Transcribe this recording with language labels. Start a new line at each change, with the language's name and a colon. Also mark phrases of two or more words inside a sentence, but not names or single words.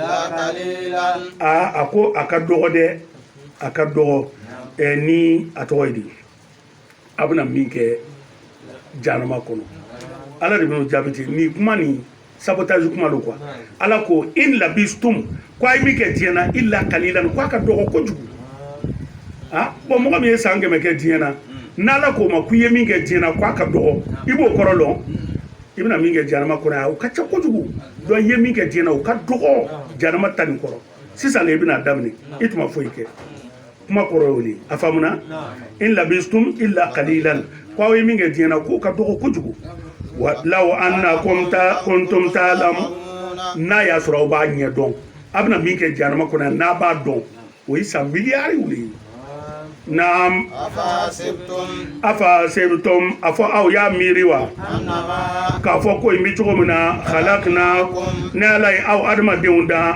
Bambara: a ko a ka dɔgɔ dɛ a ka dɔgɔ ni a tɔgɔ ye di a bɛna min kɛ jahanama kɔnɔ ala de bɛna jaabi ten nin kuma nin sabotage kuma don quoi ala ko
Arabic: إن لبثتم
Bambara: ko a ye min kɛ diɲɛ na
Arabic: إلا قليلا
Bambara: ko a ka dɔgɔ kojugu bon mɔgɔ min ye san 100 kɛ diɲɛ na n'ala ko ma k'i ye min kɛ diɲɛ na ko a ka dɔgɔ i b'o kɔrɔ dɔn i bɛna min kɛ jahanama kɔnɔ yan o ka ca kojugu donc i ye min kɛ diɲɛ na o ka dɔgɔ jahanama ta nin kɔrɔ sisan i bɛna daminɛ i tuma foyi kɛ kuma kɔrɔ y'o de a faamuna
Arabic: إن لبثتم إلا قليلا
Bambara: ko aw ye min kɛ diɲɛ na k'o ka dɔgɔ kojugu
Arabic: لو أنكم كنتم تعلمون
Bambara: n'a y'a sɔrɔ aw b'a ɲɛ dɔn a bɛna min kɛ jahanama kɔnɔ yan n'a b'a dɔn o ye san miliyariw de ye naam
Arabic: أفحسبتم
Bambara: afɔ aw y'a miiri wa k'a fɔ ko in bɛ cogo min na khalaqna ne ala ye aw adamadenw da